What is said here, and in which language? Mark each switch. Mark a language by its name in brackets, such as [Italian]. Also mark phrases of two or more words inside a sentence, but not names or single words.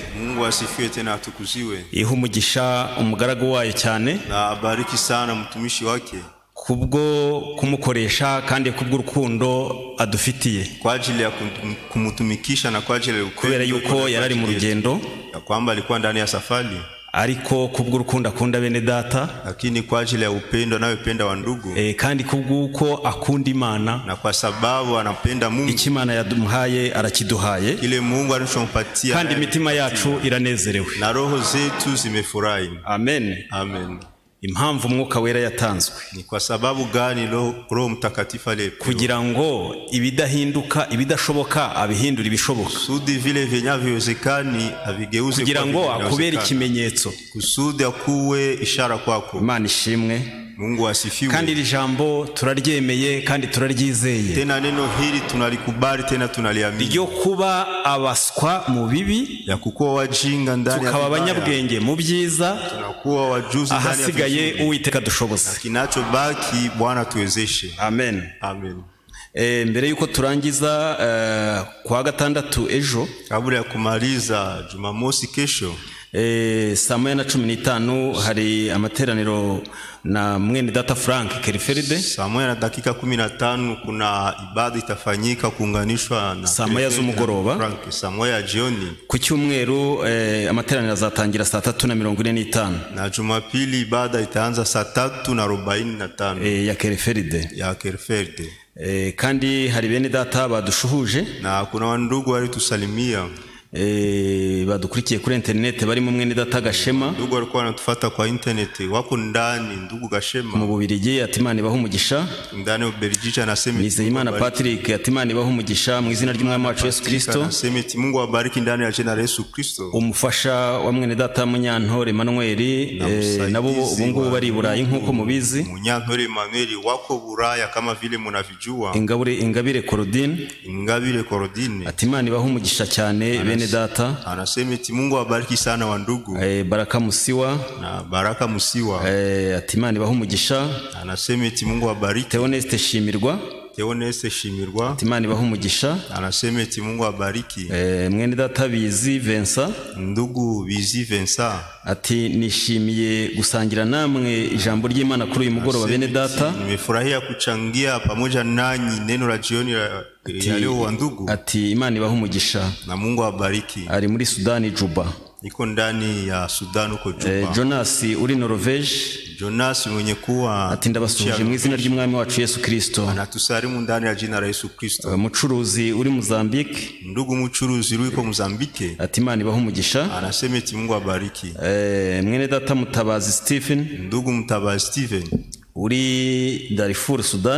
[Swahili] Mungu asifiwe tena atukuziwe. [Kinyarwanda] Iha umugisha umugaragu wayo cyane. [Swahili] Na bariki sana mtumishi wake. [Kinyarwanda] Kubwo kumukoresha kandi kubw'urukundo adufitiye. [Swahili] Kwa ajili ya kumutumikisha na kwa ajili ya [Kinyarwanda] kubera yuko yarari mu rugendo. [Swahili] Ya kwamba alikuwa ndani ya safari. [Kinyarwanda] Ariko kubw'urukundo akunda bene data, [Swahili] lakini kwa ajili ya upendo anayopenda wa ndugu, [Kinyarwanda] kandi kubw'uko akunda Imana, [Swahili] na kwa sababu anapenda Mungu, [Kinyarwanda] Imana yaduhaye arakiduhaye, [Swahili] kile Mungu alichompatia, [Kinyarwanda] kandi imitima yacu iranezerewe [Swahili] na roho zetu zimefurahi. Amen. Amen. [Kinyarwanda] Impamvu umwuka wera yatanzwe [Swahili] ni kwa sababu gani Roho Mtakatifu alipewa? [Kinyarwanda] Kugira ngo ibidahinduka ibidashoboka abihindura ibishoboka, [Swahili] kusudi vile vinavyowezekani avigeuze, [Kinyarwanda] kugira ngo akubere ikimenyetso, [Swahili] kusudi akuwe ishara kwako. [Kinyarwanda] Imana ishimwe. [Swahili] Mungu asifiwe. [Kinyarwanda] Kandi iri jambo turaryemeye kandi turaryizeye. [Swahili] Tena neno hili tunalikubali tena tunaliamini. [Kinyarwanda] Ryo kuba abaswa mu bibi, [Swahili] ya kukuwa wajinga ndani ya [Kinyarwanda] tukaba abanyabwenge mu byiza, [Swahili] tunakuwa wajuzi ndani ya [Kinyarwanda] ahasigaye Uwiteka dushoboza. [Swahili] Kinachobaki Bwana tuwezeshe. Amen. Amen. [Kinyarwanda] Mbere yuko turangiza kwa gatandatu ejo, [Swahili] kabla ya kumaliza Jumamosi kesho, [Kinyarwanda] saa 1:15 hari amateraniro na mwene data Frank Keriferide. [Swahili] Saa 1:15 kuna ibada itafanyika kuunganishwa na [Kinyarwanda] saa 1 z'umugoroba, [Swahili] Frank, saa 1 jioni. [Kinyarwanda] Ku cyumweru amateraniro azatangira saa 3:45, [Swahili] na Jumapili ibada itaanza saa 3:45 ya Keriferide. [Kinyarwanda] Kandi hari bene data badushuhuje, [Swahili] na kuna wandugu walitusalimia [Kinyarwanda] badukurikiye kuri internet barimo mwene data Gashema. [Swahili] Ndugu walikuwa wanatufuata kwa internet, wako ndani ndugu Gashema [Kinyarwanda] mu Bubiligi, ati Imana ibahe umugisha. [Swahili] Ndani ya Bubiligi anasema [Kinyarwanda] Nizeyimana Patrick, ati Imana ibahe umugisha mu izina ry'umwami wacu Yesu Kristo. [Swahili] Anasema ati Mungu awabariki ndani ya jina la Yesu Kristo. [Kinyarwanda] Umufasha wa mwene data Munyantore Emmanuel, nabo ubungubu bari Burayi nkuko mubizi. [Swahili] Munyantore Emmanuel wako Buraya kama vile mnavijua. [Kinyarwanda] Ingabire Korodine, ati Imana ibahe umugisha cyane bene data. [Swahili] Anasema ati Mungu awabariki sana wa ndugu. [Kinyarwanda] Baraka Musiwa, [Swahili] na Baraka Musiwa, [Kinyarwanda] ati Imana ibahe umugisha. [Swahili] Anasema ati Mungu awabariki. [Kinyarwanda] Theoneste Shimirwa, ati Imana ibahe umugisha. [Swahili] Anasema ati Mungu awabariki. [Kinyarwanda] Mwene data Bizi Vincent, [Swahili] ndugu Bizi Vincent, [Kinyarwanda] ati nishimiye gusangira namwe ijambo ry'Imana kuri uyu mugoroba bene data. [Swahili] Nimefurahia kuchangia pamoja nanyi neno la jioni ya leo wa ndugu. [Kinyarwanda] Ati Imana ibahe umugisha [Swahili] na Mungu awabariki. [Kinyarwanda] Ari muri Sudani Juba, [Swahili] iko ndani ya Sudan uko Juba. [Kinyarwanda] Jonas uri Norvege, [Swahili] Jonas mwenye kuwa [Kinyarwanda] ati ndabasuhuje mu izina ry'umwami wacu Yesu Kristo. [Swahili] Anatusalimu ndani ya jina la Yesu Kristo. [Kinyarwanda] Mucuruzi uri Mozambique, [Swahili] ndugu mucuruzi [Kinyarwanda] uri ko [Swahili] Mozambique, [Kinyarwanda] ati Imana ibaho umugisha. [Swahili] Anasema ati Mungu abariki. [Kinyarwanda] Mwene data Mutabazi Stephen, [Swahili] ndugu Mutabazi Stephen [Kinyarwanda] uri Darfur Sudan,